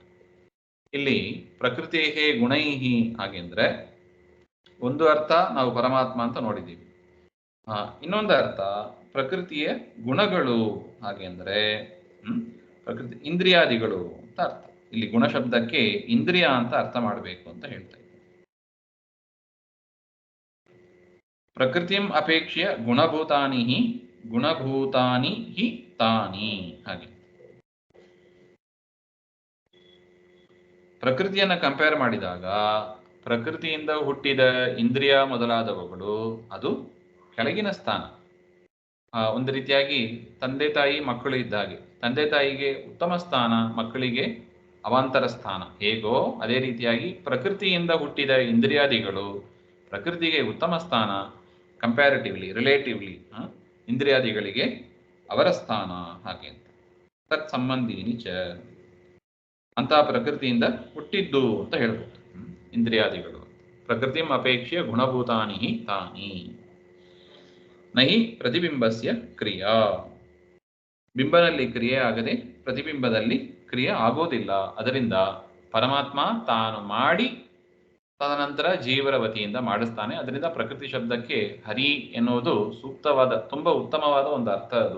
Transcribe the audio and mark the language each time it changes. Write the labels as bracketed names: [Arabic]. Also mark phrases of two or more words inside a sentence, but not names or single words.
[Kannada] ಇಲ್ಲಿ [Sanskrit] ಪ್ರಕೃತಿಯೇ ಗುಣೈಹಿ [Kannada] ಹಾಗೆ ಅಂದ್ರೆ ಒಂದು ಅರ್ಥ ನಾವು ಪರಮಾತ್ಮ ಅಂತ ನೋಡಿದ್ದೀವಿ. ಇನ್ನೊಂದು ಅರ್ಥ ಪ್ರಕೃತಿಯ ಗುಣಗಳು ಹಾಗೆ ಅಂದ್ರೆ ಪ್ರಕೃತಿ ಇಂದ್ರಿಯಾದಿಗಳು ಅಂತ ಅರ್ಥ. ಇಲ್ಲಿ ಗುಣ ಶಬ್ದಕ್ಕೆ ಇಂದ್ರಿಯ ಅಂತ ಅರ್ಥ ಮಾಡಬೇಕು ಅಂತ ಹೇಳ್ತಾ ಇದ್ದಾರೆ. [Sanskrit] ಪ್ರಕೃತಿಂ ಅಪೇಕ್ಷೆಯ ಗುಣಭೂತಾನಿ ಹಿ ತಾನಿ. [Kannada] ಹಾಗೆ ಪ್ರಕೃತಿಯನ್ನು ಕಂಪೇರ್ ಮಾಡಿದಾಗ ಪ್ರಕೃತಿಯಿಂದ ಹುಟ್ಟಿದ ಇಂದ್ರಿಯ ಮೊದಲಾದವುಗಳು ಅದು ಕೆಳಗಿನ ಸ್ಥಾನ. ಒಂದು ರೀತಿಯಾಗಿ ತಂದೆ ತಾಯಿ ಮಕ್ಕಳು ಇದ್ದಾಗೆ, ತಂದೆ ತಾಯಿಗೆ ಉತ್ತಮ ಸ್ಥಾನ, ಮಕ್ಕಳಿಗೆ ಅವಾಂತರ ಸ್ಥಾನ ಹೇಗೋ ಅದೇ ರೀತಿಯಾಗಿ ಪ್ರಕೃತಿಯಿಂದ ಹುಟ್ಟಿದ ಇಂದ್ರಿಯಾದಿಗಳು ಪ್ರಕೃತಿಗೆ ಉತ್ತಮ ಸ್ಥಾನ, [English] comparatively, relatively [Kannada] ಇಂದ್ರಿಯಾದಿಗಳಿಗೆ ಅವರ ಸ್ಥಾನ. ಹಾಗೆ ಅಂತ [Sanskrit] ತತ್ ಸಂಬಂಧೀನಿ ಚ [Kannada] ಅಂತ ಪ್ರಕೃತಿಯಿಂದ ಹುಟ್ಟಿದ್ದು ಅಂತ ಹೇಳ್ಬೋದು ಇಂದ್ರಿಯಾದಿಗಳು. [Sanskrit] ಪ್ರಕೃತಿಂ ಅಪೇಕ್ಷೆಯ ಗುಣಭೂತಾನಿ ತಾನಿ. ನಹಿ ಪ್ರತಿಬಿಂಬಸ್ಯ ಕ್ರಿಯಾ. [Kannada] ಬಿಂಬನಲ್ಲಿ ಕ್ರಿಯೆ ಆಗದೆ ಪ್ರತಿಬಿಂಬದಲ್ಲಿ ಕ್ರಿಯೆ ಆಗೋದಿಲ್ಲ. ಅದರಿಂದ ಪರಮಾತ್ಮ ತಾನು ಮಾಡಿ ತದನಂತರ ಜೀವರ ವತಿಯಿಂದ ಮಾಡಿಸ್ತಾನೆ. ಅದರಿಂದ ಪ್ರಕೃತಿ ಶಬ್ದಕ್ಕೆ ಹರಿ ಎನ್ನುವುದು ಸೂಕ್ತವಾದ, ತುಂಬಾ ಉತ್ತಮವಾದ ಒಂದು ಅರ್ಥ ಅದು.